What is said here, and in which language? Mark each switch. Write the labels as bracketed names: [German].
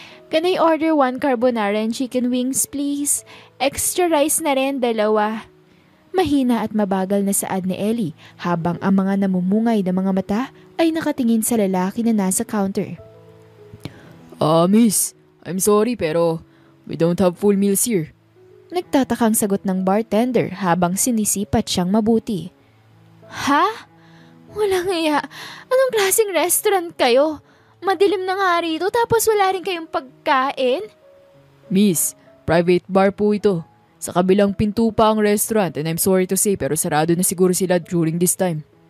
[English] Can I order 1 carbonara and chicken wings, please? [Filipino] Extra rice na rin, 2. Mahina at mabagal na saad ni Ellie habang ang mga namumungay na mga mata ay nakatingin sa lalaki na nasa counter. [English] Miss, I'm sorry pero we don't have full meals here. [Filipino] Nagtatakang sagot ng bartender habang sinisipat siyang mabuti. Ha? Walang iya. Anong klaseng restaurant kayo? Madilim na nga rito tapos wala rin kayong pagkain? Miss, Private bar po ito. Sa kabilang pinto pa ang restaurant [English] and I'm sorry to say [Filipino] pero sarado na siguro sila [English] during this time.